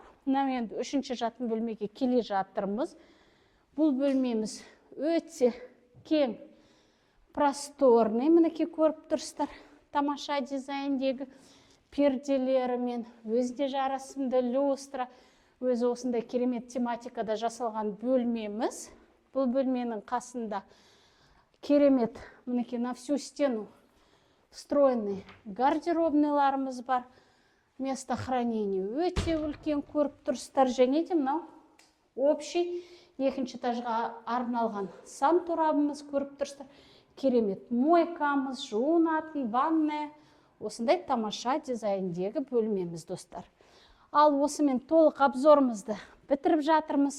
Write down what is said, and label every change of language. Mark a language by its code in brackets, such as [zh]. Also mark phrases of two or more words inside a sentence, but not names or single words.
[kk] Мен 3-ші жатын бөлмеге келе жатырмыз. Бұл бөлмеміз өте кең, просторный, мінекей көріп тұрсыздар. Тамаша дизайндегі перделерімен, өзіне жарасымды люстра, өзі осындай керемет тематикада жасалған бөлмеміз. Бұл бөлменің қасында керемет, мінекей [ru] на всю стену встроенный [kk] гардеробныйларымыз бар. [ru] Место хранения [kk] өте үлкен көріп тұрсыздар, және де мынау общий 2-ші этажға арналған сан торабымыз көріп тұрсыздар. Керемет мойкамыз, жуынатын, ванная. Осындай тамаша дизайндегі бөлмеміз, достар. Ал осымен толық обзорымызды бітіріп жатырмыз.